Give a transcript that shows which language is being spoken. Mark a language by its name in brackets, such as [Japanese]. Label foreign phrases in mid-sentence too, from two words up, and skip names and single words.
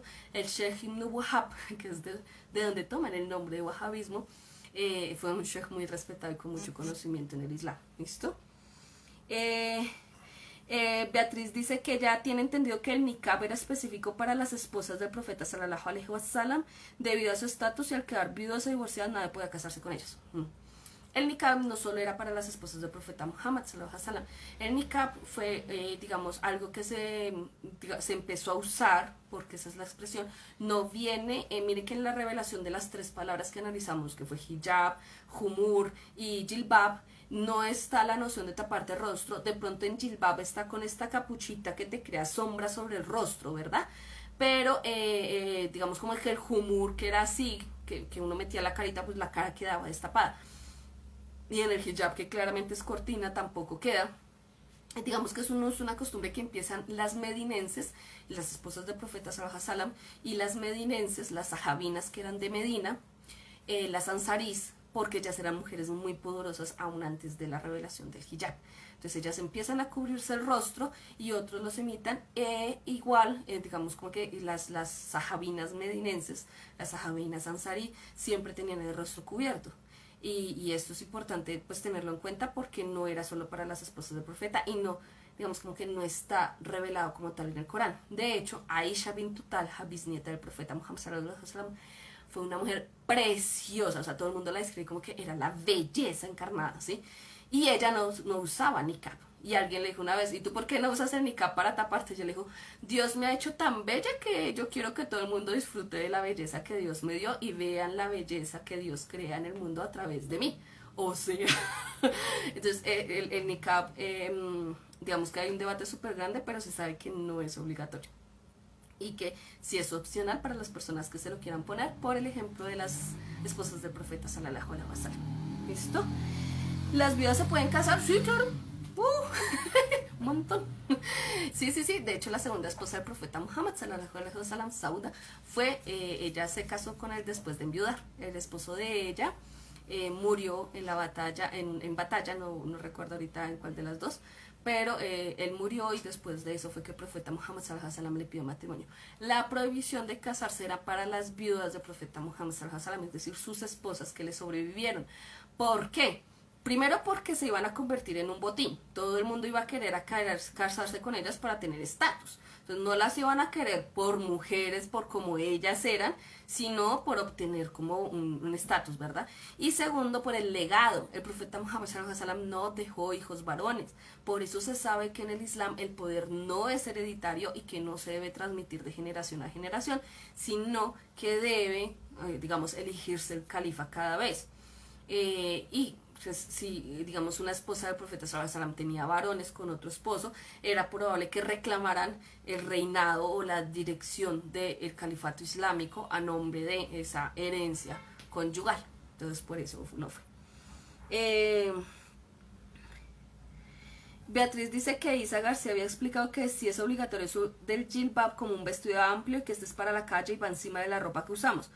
[Spanish] El Sheikh Ibn Wahab, que es de donde toman el nombre de wahabismo, fue un sheikh muy respetado y con mucho conocimiento en el Islam. ¿Listo? Beatriz dice que ya tiene entendido que el niqab era específico para las esposas del profeta [Arabic] صلى الله عليه وسلم [Spanish] debido a su estatus, y al quedar viudas o divorciadas nadie podía casarse con ellas. El niqab no solo era para las esposas del profeta Muhammad [Arabic] صلى الله عليه وسلم. [Spanish] El niqab fue, digamos, algo que se empezó a usar, porque esa es la expresión, no viene, mire que en la revelación de las tres palabras que analizamos, que fue hijab, humur y jilbab, no está la noción de taparte el rostro. De pronto en jilbab está con esta capuchita que te crea sombra sobre el rostro, ¿verdad? Pero digamos como que el humur, que era así, que uno metía la carita, pues la cara quedaba destapada. Y en el hijab, que claramente es cortina, tampoco queda. Digamos que es una costumbre que empiezan las medinenses, las esposas del profeta [Arabic] صلى الله عليه وسلم, [Spanish] y las medinenses, las sahabinas que eran de Medina, las ansarís, porque ellas eran mujeres muy poderosas aún antes de la revelación del hijab. Entonces ellas empiezan a cubrirse el rostro y otros los imitan. Igual, digamos como que las sahabinas medinenses, las sahabinas ansarí, siempre tenían el rostro cubierto. Y esto es importante pues tenerlo en cuenta, porque no era solo para las esposas del profeta, y no, digamos como que no está revelado como tal en el Corán. De hecho, Aisha bint Talha, bisnieta del profeta Muhammad [Arabic] صلى الله عليه وسلم, [Spanish] fue una mujer preciosa, o sea, todo el mundo la describe como que era la belleza encarnada, ¿sí? Y ella no usaba niqab. Y alguien le dijo una vez, ¿y tú por qué no usas el niqab para taparte? Y ella le dijo, Dios me ha hecho tan bella que yo quiero que todo el mundo disfrute de la belleza que Dios me dio y vean la belleza que Dios crea en el mundo a través de mí. O sea, entonces el niqab, digamos que hay un debate súper grande, pero se sabe que no es obligatorio. Y que sí es opcional para las personas que se lo quieran poner, por el ejemplo de las esposas del profeta [Arabic] صلى الله عليه وسلم. [Spanish] ¿Listo? ¿Las viudas se pueden casar? Sí, claro. Un montón. Sí, sí, sí. De hecho, la segunda esposa del profeta Muhammad [Arabic] صلى الله عليه وسلم, [Spanish] Sauda, fue, ella se casó con él después de enviudar. El esposo de ella murió en la batalla, en batalla, no recuerdo ahorita en cuál de las dos, pero él murió, y después de eso fue que el profeta Muhammad [Arabic] صلى الله عليه وسلم [Spanish] le pidió matrimonio. La prohibición de casarse era para las viudas del profeta Muhammad [Arabic] صلى الله عليه وسلم, [Spanish] es decir, sus esposas que le sobrevivieron. ¿Por qué? Primero porque se iban a convertir en un botín. Todo el mundo iba a querer casarse con ellas para tener estatus. Entonces no las iban a querer por mujeres, por como ellas eran, sino por obtener como un estatus, ¿verdad? Y segundo, por el legado. El profeta Muhammad [Arabic] صلى الله عليه وسلم [Spanish] no dejó hijos varones. Por eso se sabe que en el Islam el poder no es hereditario y que no se debe transmitir de generación a generación, sino que debe, digamos, elegirse el califa cada vez. Y pues, si digamos una esposa del profeta [Arabic] صلى الله عليه وسلم [Spanish] tenía varones con otro esposo, era probable que reclamaran el reinado o la dirección del califato islámico a nombre de esa herencia conyugal. Entonces por eso no fue. Beatriz dice que Isa García había explicado que sí es obligatorio eso del jilbab como un vestido amplio y que este es para la calle y va encima de la ropa que usamos.